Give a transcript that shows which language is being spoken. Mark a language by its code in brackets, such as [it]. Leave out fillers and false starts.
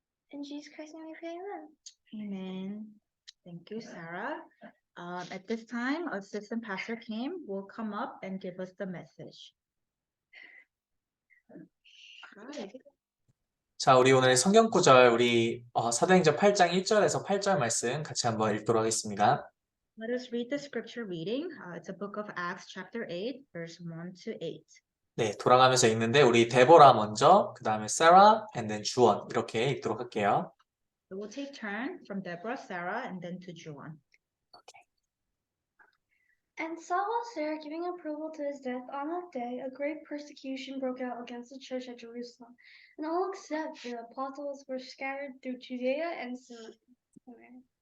[en] In Jesus Christ's name we pray, amen. Amen. Thank you, Sarah. At this time, Assistant Pastor Kim will come up and give us the message. Hi. [ko] 자, 우리 오늘 성경 구절 우리 사도행전 8장 1절에서 8절 말씀 같이 한번 읽도록 하겠습니다. [en] Let us read the scripture reading. It's a book of Acts chapter 8, verse 1 to 8. [ko] 네, 돌아가면서 읽는데 우리 데보라 먼저, 그 다음에 사라, [en] and then [ko] 주원 이렇게 읽도록 할게요. [en] So we'll take turn from Deborah, Sarah, and then to Juan. And Saul while Sarah giving approval to his death on that day, a great persecution broke out against the church at Jerusalem, and all except the apostles were scattered through Judea and Samaria.